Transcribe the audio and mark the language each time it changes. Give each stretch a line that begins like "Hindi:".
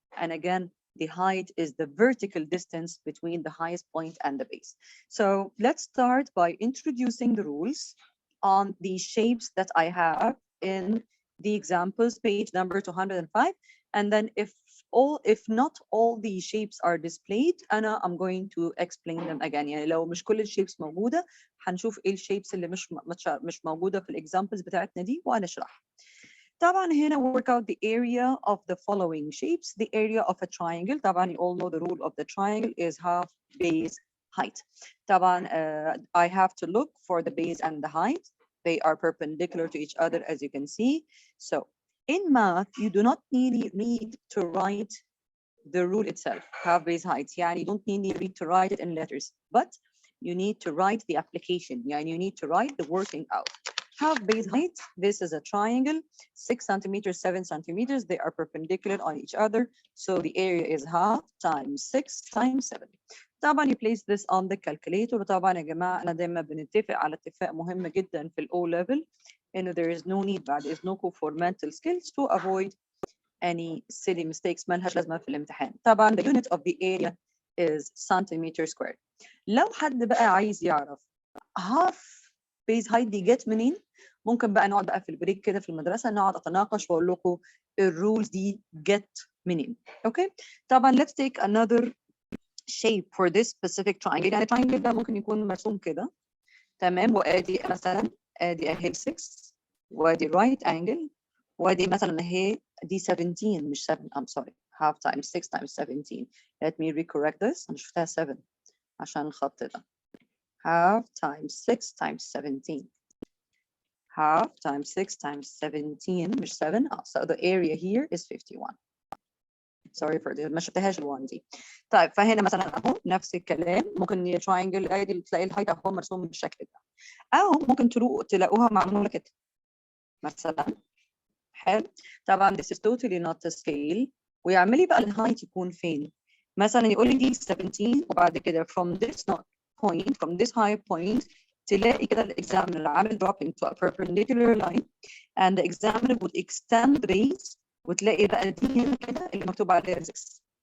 English: And again, the height is the vertical distance between the highest point and the base. So let's start by introducing the rules on the shapes that I have in the examples, page number 205. And then if not all the shapes are displayed, I'm going to explain them again.
Arabic: يعني لو مش كل الشيبس موجودة هنشوف ايه الشيبس اللي مش موجودة في الاكزامبلز بتاعتنا دي وهنشرحها.
English: طبعا هنا work out the area of the following shapes. The area of a triangle, طبعا you all know the rule of the triangle is half base height. طبعا I have to look for the base and the height. They are perpendicular to each other, as you can see. So in math, you do not need to write the rule itself, half base height. يعني you don't need to write it in letters, but you need to write the application. يعني you need to write the working out. Half base height, this is a triangle, 6 centimeters, 7 centimeters. They are perpendicular on each other. So the area is half times 6 times 7. طبعا you place this on the calculator.
Arabic: وطبعا يا جماعة أنا دايما بنتفق على اتفاق مهم جدا في O level إنه
English: there is no need
Arabic: بعد إذنكم
English: for mental skills to avoid any silly mistakes
Arabic: مالهاش لازمة في الامتحان.
English: طبعا the unit of the area is centimeter squared.
Arabic: لو حد بقى عايز يعرف half base height دي جت منين؟ ممكن بقى نقعد بقى في البريك كده في المدرسة نقعد أتناقش وأقول لكم الرولز دي جت منين.
English: Okay؟ طبعا let's take another shape for this specific triangle.
Arabic: يعني triangle ده ممكن يكون مرسوم كده. تمام، وادي مثلا ادي اهي 6 وادي right angle وادي مثلا اهي دي 17 مش 7
English: I'm sorry half times 6 times 17. Let me recorrect this.
Arabic: أنا شفتها 7 عشان الخط ده.
English: Half times 6 times 17. Half times 6 times 17 مش 7. So the area here is 51. Sorry for this.
Arabic: ما شفتهاش ال1 دي. طيب فهنا مثلا اهو نفس الكلام ممكن التراينجل ادي تلاقي الهايت اهو مرسوم بالشكل ده. او ممكن تلاقوها معموله كده. مثلا حلو.
English: طبعا this is totally not a scale.
Arabic: ويعملي بقى الهايت يكون فين؟ مثلا يقول لي دي 17 وبعد كده
English: from this point from this high point
Arabic: تلاقي كده الاكزامنر عامل
English: dropping to a perpendicular line and the examiner would extend the base
Arabic: وتلاقي بقى دي هنا كده اللي مكتوب عليها 6.